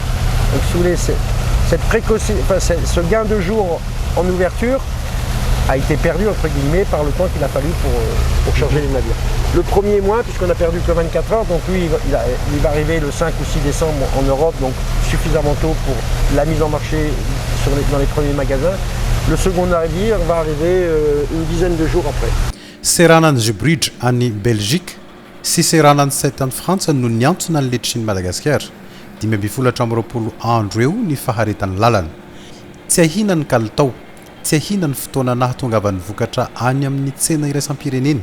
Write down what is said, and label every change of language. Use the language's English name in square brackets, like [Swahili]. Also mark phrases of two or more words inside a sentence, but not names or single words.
[French] Donc si vous voulez, ce gain de jour en ouverture a été perdu entre guillemets par le temps qu'il a fallu pour charger les navires. Le premier mois, puisqu'on a perdu que 24 heures, donc lui il va arriver le 5 ou 6 décembre en Europe, donc suffisamment tôt pour la mise en marché dans les premiers magasins. Le second navire va arriver une dizaine de jours après. [Malagasy] Seranan'ny Zubridge any Belgique sy seranan'ny Saint any Frantsa no niantsona ny letchi ny Madagasikara 20 andro eo ny faharetan'ny lalana. Tsy ahina ny kalitao, tsy ahina ny fotoana nahatongavan'ny vokatra any amin'ny tsena iraisam-pireneny.